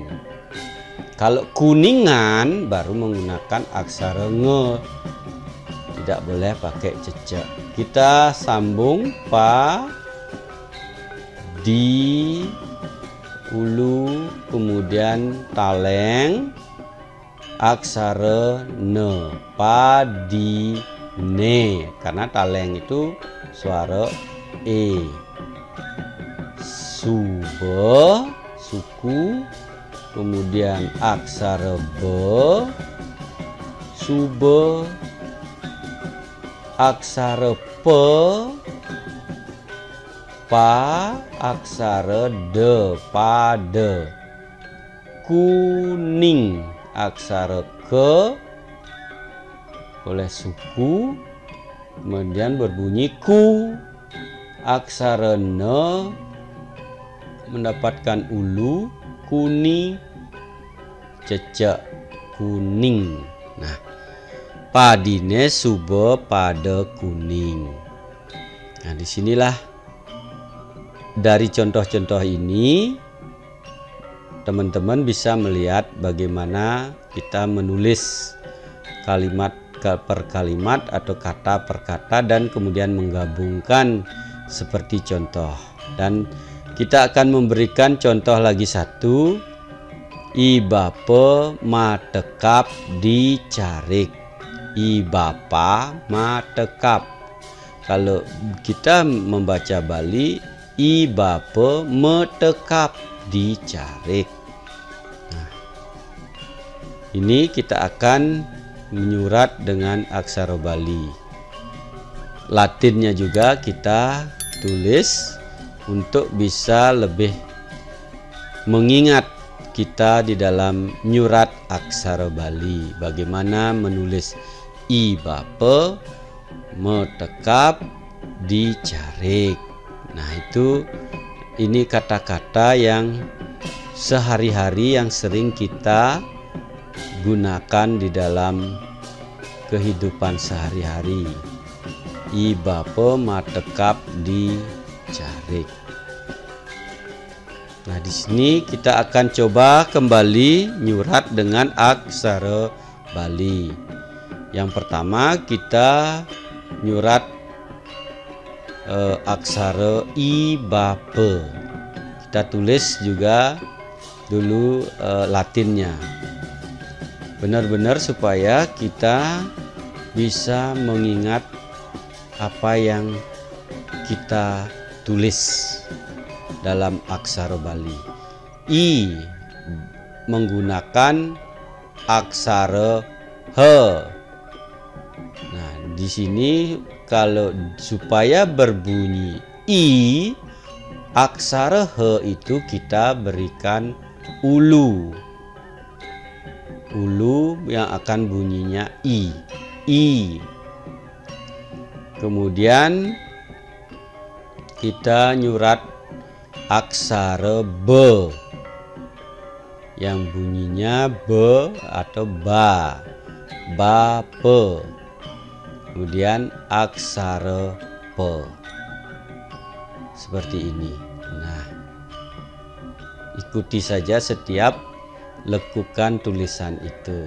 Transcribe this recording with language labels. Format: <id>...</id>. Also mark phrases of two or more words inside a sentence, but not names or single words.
<id>Kalau kuningan baru menggunakan aksara nge, tidak boleh pakai cecek. Kita sambung pa, di, ulu, kemudian taleng, aksara ne, padi, ne, karena taleng itu suara e. Sube, suku, kemudian aksara be, sube, aksara pe, pa, aksara de, pada. Kuning, aksara ke, oleh suku, kemudian berbunyi ku. Aksara ne mendapatkan ulu, kuni, cecek, kuning.</id> <ban>Nah, padine sube pada kuning.</ban> <id>Nah, disinilah dari contoh-contoh ini teman-teman bisa melihat bagaimana kita menulis kalimat per kalimat atau kata per kata dan kemudian menggabungkan seperti contoh. Dan kita akan memberikan contoh lagi satu.</id> <ban>I bapa matekap dicarik. I bapa matekap.</ban> <id>Kalau kita membaca Bali,</id> <ban>i bapa metekap dicarik.</ban> <id>Nah, ini kita akan menyurat dengan aksara Bali. Latinnya juga kita tulis untuk bisa lebih mengingat kita di dalam nyurat aksara Bali. Bagaimana menulis</id> <ban>i bapa metekap dicarik.</ban> <id>Nah, ini kata-kata yang sehari-hari yang sering kita gunakan di dalam kehidupan sehari-hari.</id> <ban>I bapa matekap dicarik.</ban> <id>Nah, di sini kita akan coba kembali nyurat dengan aksara Bali. Yang pertama kita nyurat aksara</id> <ban>i bapa.</ban> <id>Kita tulis juga dulu Latinnya. Benar-benar supaya kita bisa mengingat apa yang kita tulis dalam aksara Bali. I menggunakan aksara he. Nah, di sini kalau supaya berbunyi i, aksara he itu kita berikan ulu. Ulu yang akan bunyinya i. I. Kemudian kita nyurat aksara be yang bunyinya be atau ba. Bape. Kemudian aksara pe. Seperti ini. Nah, ikuti saja setiap lekukan tulisan itu.</id>